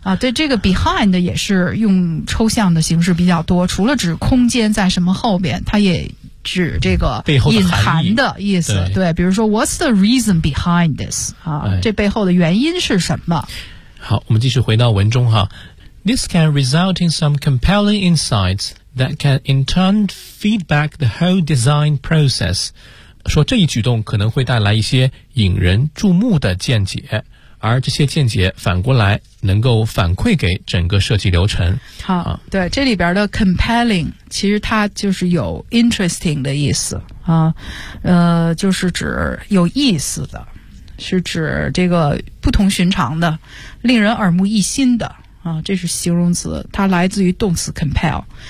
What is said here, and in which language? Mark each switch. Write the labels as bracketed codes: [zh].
[zh] 啊，对，这个 behind 也是用抽象的形式比较多，除了指空间在什么后边，它也指这个隐含的意思。对，比如说 [en] What's the reason behind this?、 [zh] 这背后的原因是什么。好，我们继续回到文中哈。 [en] This can result in some compelling insights that can in turn feed back the whole design process. [zh] 说这一举动可能会带来一些引人注目的见解，而这些见解反过来能够反馈给整个设计流程。好，对，这里边的 compelling 其实它就是有 interesting 的意思啊，就是指有意思的，是指这个不同寻常的，令人耳目一新的啊，这是形容词，它来自于动词 compel。